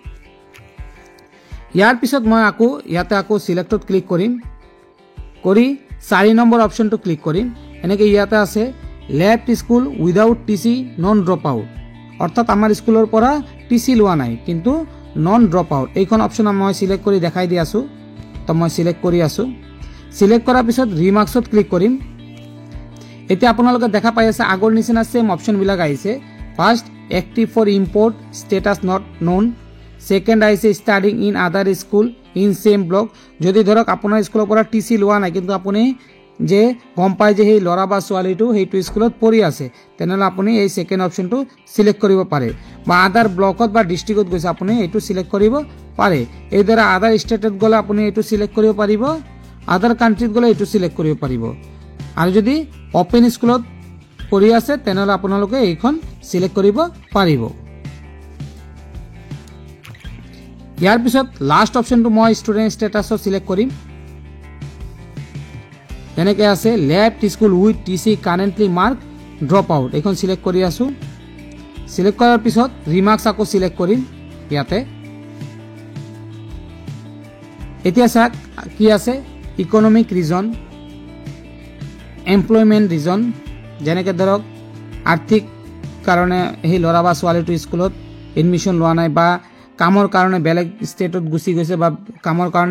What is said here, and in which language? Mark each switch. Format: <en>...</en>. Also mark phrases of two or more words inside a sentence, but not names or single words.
<as>ইয়াৰ পিছত মই আকৌ ইয়াতে আকৌ সিলেক্টত ক্লিক কৰিম কৰি 4 নম্বৰ অপচনটো ক্লিক কৰিম এনেকৈ ইয়াতে আছে</as> <en>left school without TC non drop out</en> <as>অৰ্থাৎ আমাৰ স্কুলৰ পৰা টিচি লোৱা নাই কিন্তু</as> <en>non drop out</en> <as>এইখন অপচন মই সিলেক্ট কৰি দেখাই দি আছোঁ তো মই সিলেক্ট কৰি আছোঁ সিলেক্ট কৰাৰ পিছত ৰিমাৰ্কছত ক্লিক কৰিম এতিয়া আপোনালোকে দেখা পাই আছে আগৰ নিচিনা সেম অপচনবিলাক আহিছে</as> <en>first active for import status not known. Second আহিছে studying in other school in same block.</en> <as>যদি ধৰক আপোনাৰ স্কুলৰ পৰা টিসি লোৱা নাই কিন্তু আপুনি যে গম পায় যে সেই লৰা বা ছোৱালীটো সেইটো স্কুলত পঢ়ি আছে তেনেহলে আপুনি এই</as> <en>second option</en> <as>সিলেক্ট কৰিব পাৰে বা</as> <en>other block</en> <as>বা ডিস্ট্ৰিক্টত গৈছে আপুনি এইটো সিলেক্ট কৰিব পাৰে এই দৰে</as> <en>other state</en> <as>গলে আপুনি এইটো সিলেক্ট কৰিব পাৰিব</as> <en>other country</en> <as>গলে এইটো সিলেক্ট কৰিব পাৰিব আৰু যদি</as> <en>open school</en> <as>পঢ়ি আছে তেনেহলে আপোনালোকে এইখন সিলেক্ট কৰিব পাৰিব ইয়াৰ পিছত</as> <en>last option</en> <as>মই</as> <en>student status</en> <as>সিলেক্ট কৰিম তেনেকৈ আছে</as> <en>left school with TC currently mark drop out</en> <as>এখন সিলেক্ট কৰি আছো সিলেক্ট কৰাৰ পিছত ৰিমাৰ্কস আকৌ সিলেক্ট কৰিম ইয়াতে এতিয়া চাক কি আছে</as> <en>economic reason employment reason</en> <as>যেনেকৈ ধৰক আৰ্থিক কাৰণে এই লৰা বা ছোৱালীটো স্কুলত এডমিশন লোৱা নাই বা কামৰ কাৰণে বেলেগ ষ্টেটত গুচি গৈছে বা কামৰ কাৰণে</as>